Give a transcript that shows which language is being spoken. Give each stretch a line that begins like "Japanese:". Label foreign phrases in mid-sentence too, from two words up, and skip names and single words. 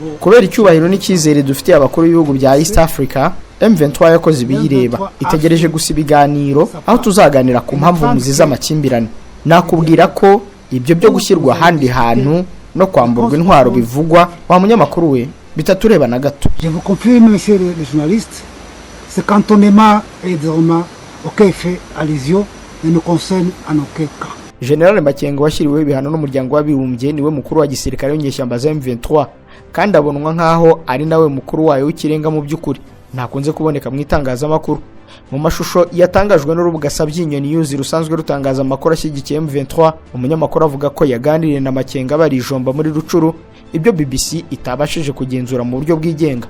Kinyarwanda: Kubera icyubahiro n'icyizere dufitiye abakuru b'ibihugu bya East Africa, M23 yakoze ibiyireba itegereje gusa ibiganiro aho tuzaganira ku mpamvu muziza amakimbirane. Nakubwira ko ibyo byo gushyirwa handi hantu no kwamburwa intwaro bivugwa wa munyamakuru we bitatureba na gato.
French: Je vous confirme, monsieur le journaliste, ce cantonnement est désormais auquel fait allusion ne nous concerne en aucun cas.
Kinyarwanda: General Makenga washyiriweho ibihano n'umuryango w'abibumbye niwe mukuru wa gisirikare w'inyeshyamba za M23 kandi abonwa nkaho ari nawe mukuru wayo w'ikirenga mu by'ukuri. Ntakunze kuboneka mu itangazamakuru. Mu mashusho yatangajwe n'urubuga Sabyinyo News rusanzwe rutangaza amakuru ashyigikiye M23, umunyamakuru avuga ko yaganiriye na Makenga bari ijomba muri Rucuru, ibyo BBC itabashije kugenzura mu buryo bwigenga.